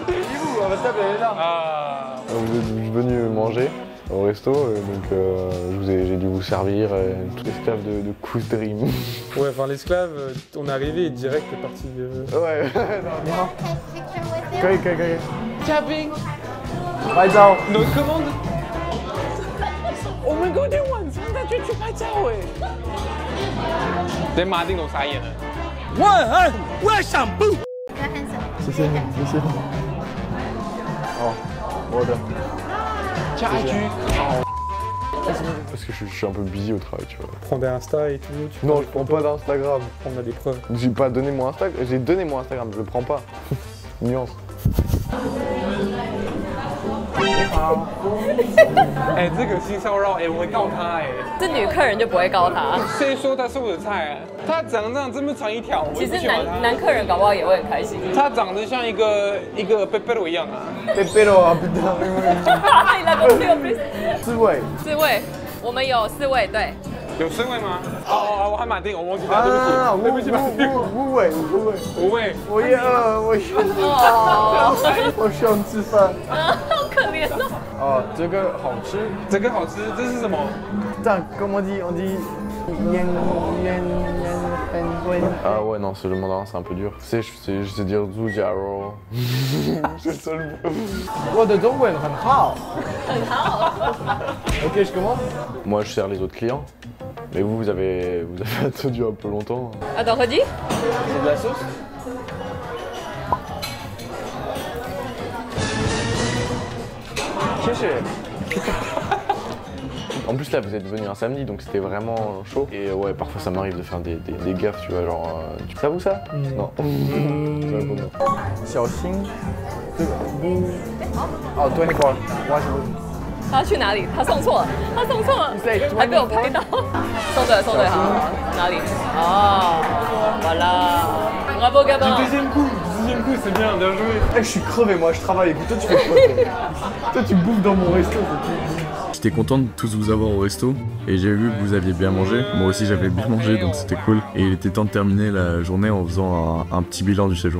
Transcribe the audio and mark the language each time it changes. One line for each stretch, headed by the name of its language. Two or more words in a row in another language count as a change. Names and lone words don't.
French: Où? On va se taper, elle est là. Ah. Vous êtes venu manger au resto, donc j'ai dû vous servir tout l'esclave de Cous Dream. Ouais, enfin l'esclave, on est arrivé et direct t'es parti. Ouais. Kijk. Tapping.
Chinese: 拍照。
French: Notre commande.
Chinese: 我们昨天晚上再去拍照哎。连马丁都傻眼了。我想不。谢谢。哦，我的。加一句。
French: Parce que je suis un peu busy au travail, tu vois. Prends des Insta et tout. Non, je prends pas d'Instagram. On a des preuves. J'ai pas donné mon Instagram. J'ai donné mon Instagram, je le prends pas. Nuance.
Chinese: 哎，这个性骚扰，哎，我会告他哎。这女客人就不会告他。谁说他是我的菜啊？他长这样这么长一条，其实男客人搞不好也会很开心。他长得像一个贝贝罗一样啊。贝贝罗啊，不对。你来不及 4位。 4位，我们有4位，对。有4位吗？哦，我还马丁，我忘记了，对不起，对不起，五位。我也饿，我想吃饭。好可怜哦。哦，这个好吃。这个好吃，这是什么？
French: 这样 ，comment on dit Ah ouais, non, le mandarin c'est un peu dur. Tu sais, je sais dire Zhujiao. C'est le seul mot.
Chinese: 我的中文很好。
French: Ok, je commence. Moi, je sers les autres clients. Mais vous avez attendu un peu longtemps. Attends, redis. C'est de la sauce. En plus là vous êtes venu un samedi donc c'était vraiment chaud. Et ouais parfois ça m'arrive de faire des gaffes tu vois genre... Ça vous ça? Non.
Chinese: 小心这个哦24 他去哪里？他送错了，还被我拍到。送对，好，哪里？ 哦，voilà。Bravo Gabin。
French: Deuxième coup, c'est bien joué. Je suis crevé, moi je travaille. Toi tu fais quoi? Toi tu bouffes dans mon resto. J'étais content de tous vous avoir au resto et j'ai vu que vous aviez bien mangé. Moi aussi j'avais bien mangé donc c'était cool. Et il était temps de terminer la journée en faisant un petit bilan du séjour.